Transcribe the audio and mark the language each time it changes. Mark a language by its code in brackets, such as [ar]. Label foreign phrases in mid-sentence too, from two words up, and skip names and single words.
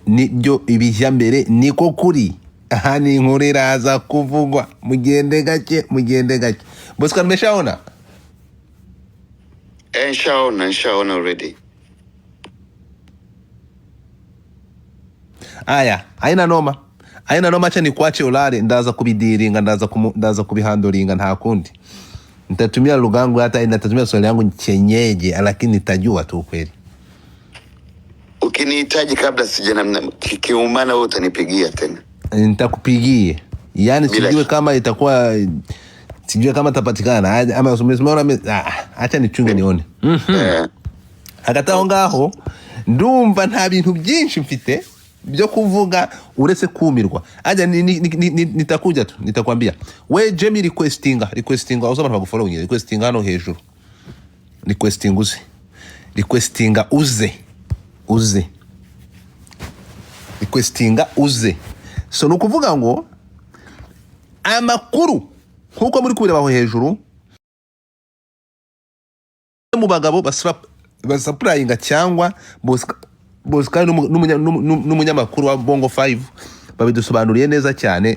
[rw] nibyo ibijya mbere niko kuri. Aha ni inkuru iraza kuvugwa, mugende gake. [sw] Bosco nimeshaona? Nishaona already. Aya, haina noma, acha nikuache ulale, [rw] ndaza kubidiringa, ndaza kubihandoringa, nta kundi. [sw] Nitatumia lugha yangu, hata nitatumia swali yangu chenyeje, lakini nitajua tu kweli. Ukinihitaji kabla sijana kiumana wewe utanipigia tena. Nitakupigia. Yaani sijue kama itakuwa, sijue kama tapatikana ama umeona, acha nichunge nione. [rw] Hagati ngaho ndumva nta bintu byinshi mfite byo kuvuga uretse kumirwa. [sw] Aja nitakuja tu, nitakwambia. [rw] We Jamie requestinga uzaba ntagufollow nyine, requestinga hano hejuru. Requestinga uze. So nukuvuga ngo amakuru nkuko muri kubireba aho hejuru mu bagabo basapurayinga cyangwa Bosco n'umunyamakuru wa Bongo 5 babidusobanuriye neza cyane.